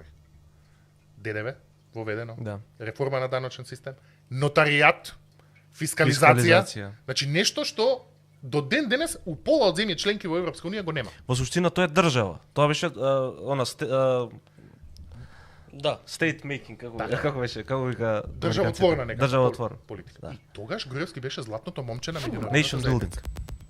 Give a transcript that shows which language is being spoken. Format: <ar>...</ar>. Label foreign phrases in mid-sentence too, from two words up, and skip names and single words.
<mk>ДДВ воведено, Да. реформа на даночен систем, нотаријат, фискализација. Значи нешто што до ден денес у пола од земји членки во Европска унија го нема. Во суштина тоа е држава. Тоа беше Да.</mk> <en>state making,</en> <mk>како беше, како вика Државотворна некако државотворна политика. Да. И тогаш Груевски беше златното момче на меѓународната Nation заедница. building.</mk>